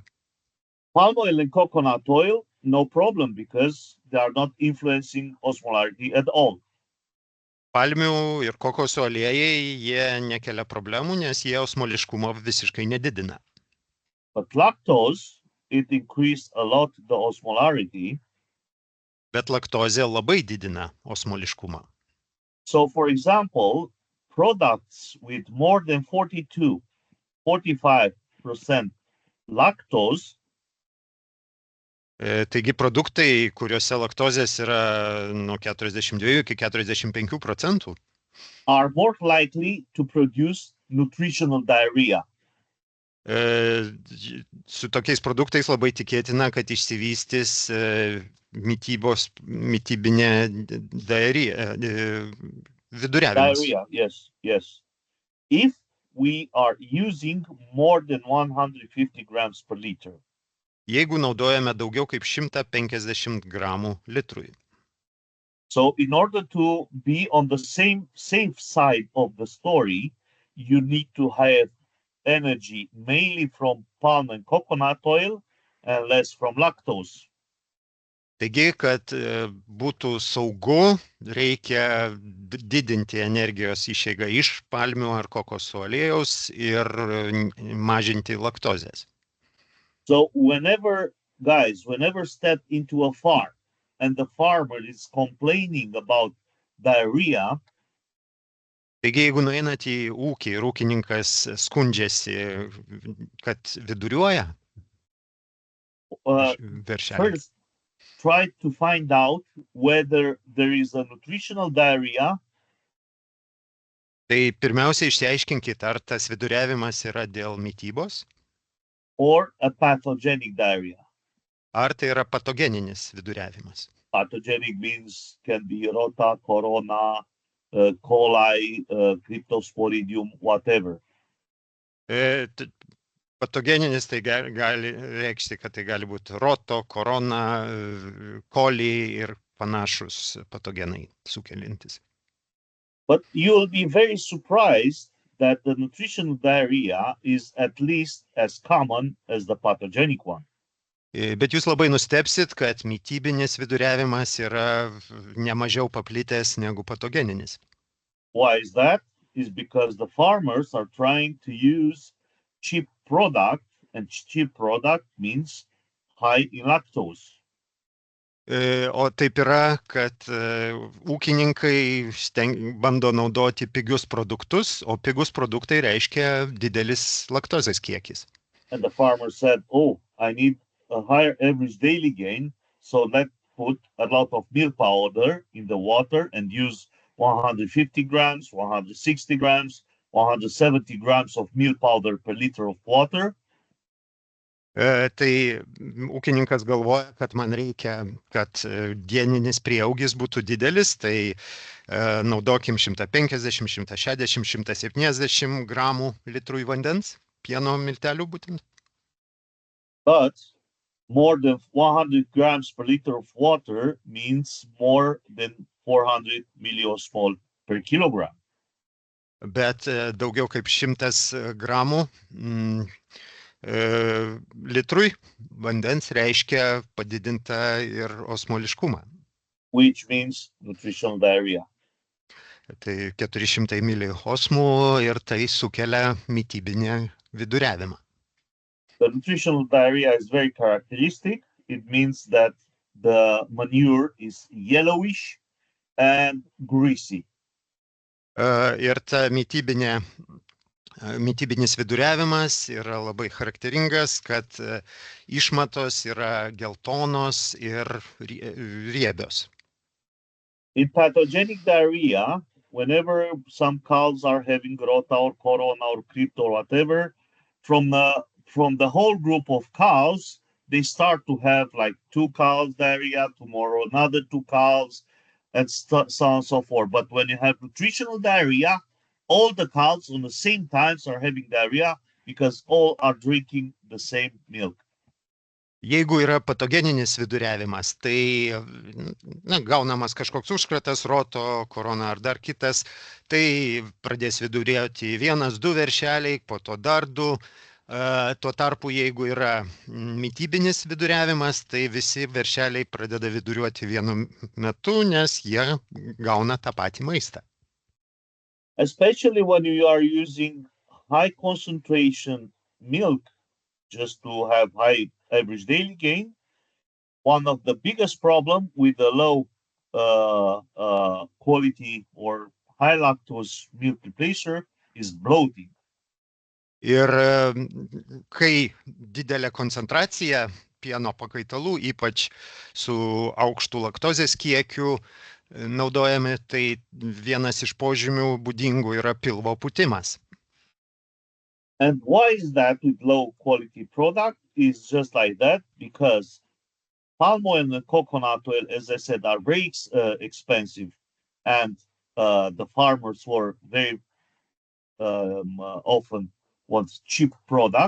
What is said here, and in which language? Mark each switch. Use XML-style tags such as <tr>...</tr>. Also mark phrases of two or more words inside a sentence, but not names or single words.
<en>Palm oil and coconut oil, no problem, because they are not influencing osmolarity at all.</en> <lt>Palmių ir kokosų aliejai, jie nekelia problemų, nes jie osmoliškumo visiškai nedidina.</lt> <en>But lactose, it increased a lot the osmolarity.</en> <lt>Bet laktozė labai didina osmoliškumą.</lt> <en>So, for example, products with more than 45% lactose.</en> <lt>Taigi produktai, kuriuose laktozės yra nuo 42 iki 45%,</lt> <en>are more likely to produce nutritional diarrhea.</en> <lt>Su tokiais produktais labai tikėtina, kad išsivystys mitybinė diarrhea, viduriavimas.</lt> <en>Diarrhea, yes. If we are using more than 150 grams per liter.</en> <lt>Jeigu naudojame daugiau kaip 150 gramų litrui.</lt> <en>So in order to be on the safe side of the story, you need to have energy mainly from palm and coconut oil and less from lactose.</en> <lt>Taigi, kad būtų saugu, reikia didinti energijos išeigą iš palmių ar kokosų aliejaus ir mažinti laktozės.</lt> <en>So whenever step into a farm and the farmer is complaining about diarrhea,</en> <lt>Taigi, jeigu nueinat į ūkį ir ūkininkas skundžiasi, kad viduriuoja veršeliai,</lt> <en>first try to find out whether there is a nutritional diarrhea</en> <lt>tai pirmiausia išsiaiškinkit, ar tas viduriavimas yra dėl mitybos,</lt> <en>or a pathogenic diarrhea.</en> <lt>ar tai yra patogeninis viduriavimas.</lt> <en>Pathogenic means can be rota, corona, coli, cryptosporidium, whatever.</en> <lt>Patogeninis tai gali reikšti, kad tai gali būti roto, korona, coli ir panašus patogenai sukeliantis.</lt> <en>But you'll be very surprised that the nutritional diarrhea is at least as common as the pathogenic one.</en> <lt>Bet jūs labai nustebsit, kad mitybinis viduriavimas yra nemažiau paplitęs negu patogeninis.</lt> <en>Why is that? Is because the farmers are trying to use cheap product, and cheap product means high in lactose.</en> <lt>O taip yra, kad ūkininkai bando naudoti pigius produktus, o pigus produktai reiškia didelis laktozės kiekis.</lt> <en>And the farmer said, oh, I need a higher average daily gain, so let's put a lot of milk powder in the water and use 150 grams, 160 grams, 170 grams of milk powder per liter of water.</en> <lt>Tai ūkininkas galvoja, kad man reikia, kad dieninis prieaugis būtų didelis, tai naudokim 150, 160, 170 gramų litrui vandens, pieno miltelių būtent.</lt> <en>But more than 100 grams per liter of water means more than 400 milliosmol per kilogram.</en> <lt>Bet daugiau kaip 100 gramų litrui vandens reiškia padidintą ir osmoliškumą.</lt> <en>Which means nutritional diarrhea.</en> <lt>Tai 400 miliosmų ir tai sukelia mitybinį viduriavimą.</lt> <en>The nutritional diarrhea is very characteristic. It means that the manure is yellowish and greasy.</en> <lt>Ir ta mitybinis viduriavimas yra labai charakteringas, kad išmatos yra geltonos ir riebios.</lt> <en>In pathogenic diarrhea, whenever some cows are having rota or corona or crypto or whatever, from the whole group of cows, they start to have like 2 cows diarrhea, tomorrow another 2 cows, and so on and so forth. But when you have nutritional diarrhea, all the cows on the same times are having diarrhea because all are drinking the same milk.</en> <lt>Jeigu yra patogeninis viduriavimas, tai gaunamas kažkoks užkratas, roto, korona ar dar kitas, tai pradės viduriuoti 1-2 veršeliai, po to dar 2. Tuo tarpu, jeigu yra mitybinis viduriavimas, tai visi veršeliai pradeda viduriuoti vienu metu, nes jie gauna tą patį maistą.</lt> <en>Especially when you are using high concentration milk just to have high average daily gain, one of the biggest problem with the low quality or high lactose milk replacer is bloating.</en> <lt>Ir kai didelė koncentracija pieno pakaitalų, ypač su aukštu laktozės kiekiu naudojami, tai vienas iš požymių būdingų yra pilvo pūtimas.</lt> <en>And why is that with low quality product? Is just like that because palm oil and coconut oil, as I said, are very expensive, and the farmers were very often want cheap product.</en>